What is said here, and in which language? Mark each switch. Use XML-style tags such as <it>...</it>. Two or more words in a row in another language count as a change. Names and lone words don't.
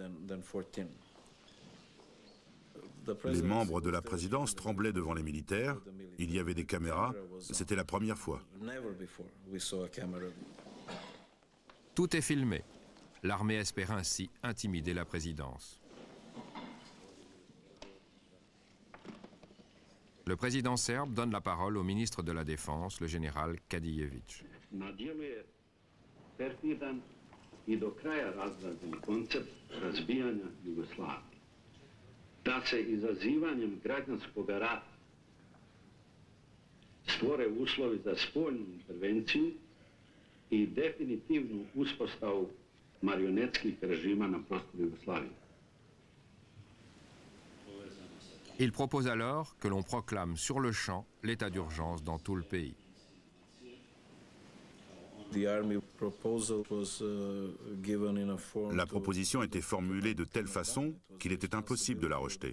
<fr>Les membres de la présidence tremblaient devant les militaires, il y avait des caméras, c'était la première fois. Tout est filmé. L'armée espère ainsi intimider la présidence. Le président serbe donne la parole au ministre de la Défense, le général Kadijević.</fr> <sr>Da se izazivanjem građanskog rata stvore uslovi za spoljnu intervenciju I definitivnu uspostavu marionetskih režima na prostoru Jugoslavije.</sr> <fr>Il propose alors que l'on proclame sur le champ l'état d'urgence dans tout le pays. La proposition était formulée de telle façon qu'il était impossible de la rejeter.</fr>